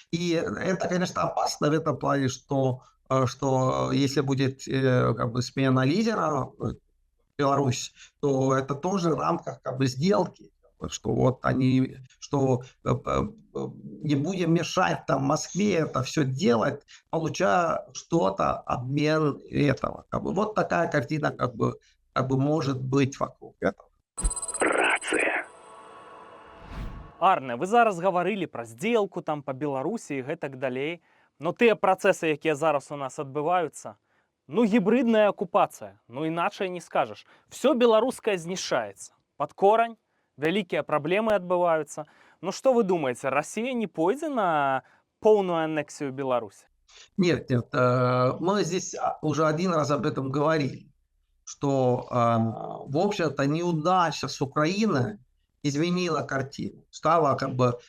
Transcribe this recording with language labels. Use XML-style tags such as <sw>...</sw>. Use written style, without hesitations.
<ru>И это, конечно, опасно в этом плане, что если будет как бы, смена лидера Беларусь, то это тоже в рамках как бы, сделки, что вот они, что не будем мешать там Москве это все делать, получая что-то обмен этого. Как бы, вот такая картина как бы может быть вокруг этого.</ru> <be>Рацыя. Арне, вы зараз гаварылі пра здзелку там па Беларусі і гэтак далей. Но тыя працэсы, якія зараз у нас адбываюцца, ну гібридная акупацыя, ну іначай не скажаш. Все беларускае знішчаецца. Пад корань, вялікія праблемы адбываюцца.</be> <ru>Ну что вы думаете, Россия не пойдет на полную аннексию Беларуси? Нет, мы здесь уже один раз об этом говорили, что, в общем-то, неудача с Украиной изменила картину. Стала как бы...</ru>